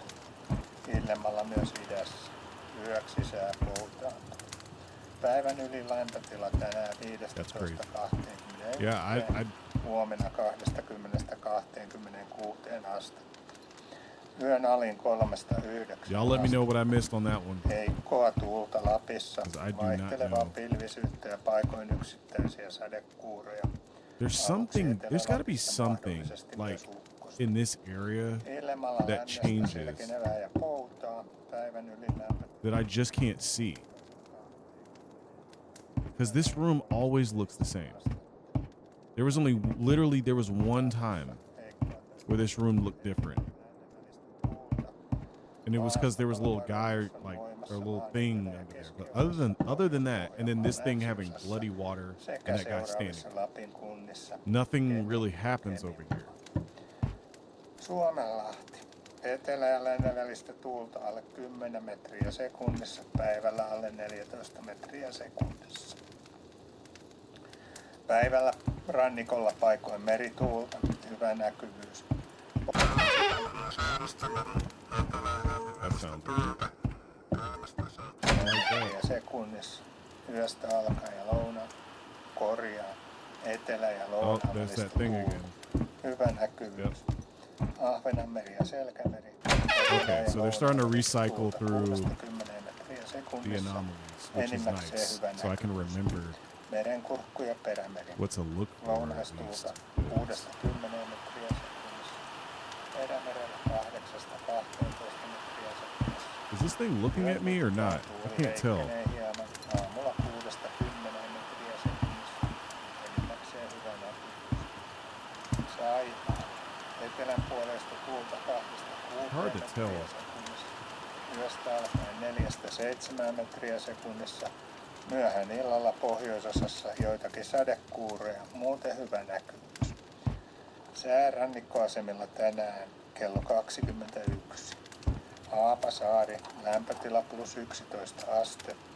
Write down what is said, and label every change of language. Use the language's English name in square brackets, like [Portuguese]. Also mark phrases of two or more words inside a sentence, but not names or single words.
[Finnish] Illemmalla myös idässä. Yöksi sää poutaa. Päivän ylin lämpötila tänään 15–21. [English] Yeah, I [Finnish] Huomenna 20–26 astetta. Yön alin 3–9. [English] y'all let me know what I missed on that one. [Finnish] Heikkoa tuulta Lapissa, [English] 'Cause I do not [Finnish] vaihtelevaa [English] know. [Finnish] pilvisyyttä ja paikoin yksittäisiä sadekuuroja. [English] There's something. There's got to be something like in this area [Finnish] Illemmalla [English] that [Finnish] lännestä [English] changes [Finnish] selkenevää ja poutaa. Päivän ylin lämpötila [English] that I just can't see. Because this room always looks the same. There was only literally there was one time where this room looked different, and it was because there was a little guy like or a little thing under there. But other than that, and then this thing having bloody water [Finnish] sekä [English] and that guy [Finnish] seuraavissa [English] standing, [Finnish] Lapin kunnissa. [English] nothing really happens over here. [Finnish] Suomenlahti. Etelä- ja lännen välistä tuulta alle 10 metriä sekunnissa, päivällä alle 14 metriä sekunnissa. Päivällä rannikolla paikoin merituulta, hyvä näkyvyys. [English] That sounds good. [Finnish] Metriä sekunnissa, yöstä alkaen ja lounaan, korjaa, etelä- ja [English] Oh, [Finnish] lounaan [English] there's [Finnish] välistä [English] that thing [Finnish] tuulta, [English] again. [Finnish] hyvä näkyvyys. Ahvenanmeri ja Selkämeri. [English] Okay, so they're starting to recycle through [Finnish] 10 metriä [English] the [Finnish] sekunnissa. [English] anomalies, which is [Finnish] Enimmäkseen [English] nice, [Finnish] hyvä [English] so I can [Finnish] näkyvyys. [English] remember [Finnish] Merenkurkku ja perämeri. [English] what to look for at least. [Finnish] Lounastuulta 6–10 metriä sekunnissa. Perämerellä 8–12 metriä sekunnissa. [English] Is this thing looking at me or not? I can't tell. [Finnish] Heikkenee hieman. Aamulla 6–10 metriä sekunnissa. Enimmäkseen hyvä näkyvyys. Saimaa. Etelän puolesta tuulta 2–6 [English] Hard to tell. [Finnish] metriä sekunnissa. Yöstä alkaen 4–7 metriä sekunnissa. Myöhään illalla pohjoisosassa joitakin sadekuureja, muuten hyvä näkyvyys. Sää rannikkoasemilla tänään kello 21. Haapasaari, lämpötila +11 astetta.